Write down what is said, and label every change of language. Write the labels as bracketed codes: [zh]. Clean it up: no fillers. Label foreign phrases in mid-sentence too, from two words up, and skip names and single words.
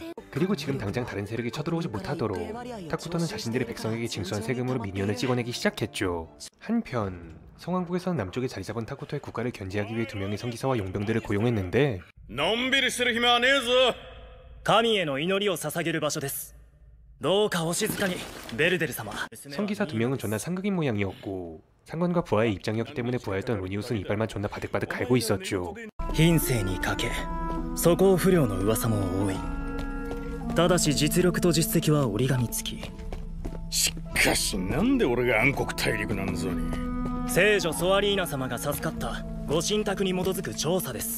[ko] 그리고 지금 당장 다른 세력이 쳐들어오지 못하도록 타쿠토는 자신들의 백성에게 징수한 세금으로 미니언을 찍어내기 시작했죠. 한편 성왕국에서는 남쪽에 자리 잡은 타쿠토의 국가를 견제하기 위해 2명의 성기사와 용병들을 고용했는데, [ja] のんびりする暇はねえぞ。神への祈りを捧げる場所です。どうかお静かに、ベルデル様。 [ko] 성기사 2명은 존나 상극인 모양이었고, 상관과 부하의 입장이었기 때문에 부하였던 로니우스는 이발만 존나 바득바득 갈고 있었죠. [ja] 品性に欠け、素行不良の噂も多い。ただし実力と実績は折り紙付き。しかしなんで俺が暗黒大陸なんぞに。聖女ソアリーナ様が授かったご神託に基づく調査です。